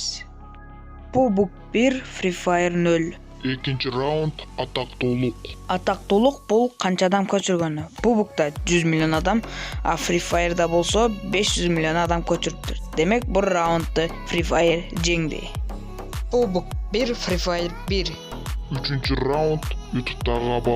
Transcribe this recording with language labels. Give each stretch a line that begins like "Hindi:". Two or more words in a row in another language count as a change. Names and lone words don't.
Kyrgyz: PUBG 1, Free Fire 0. Екінші раунд атактуулук. Атактуулук бул канча адам көчүргөнү. PUBG'да 100 миллион адам, а Free Fire'да болсо 500 миллион адам көчүрүптүр. Демек бул раундду Free Fire жеңди. PUBG 1, Free Fire 1. Üçüncü раунд YouTube'дагы абал.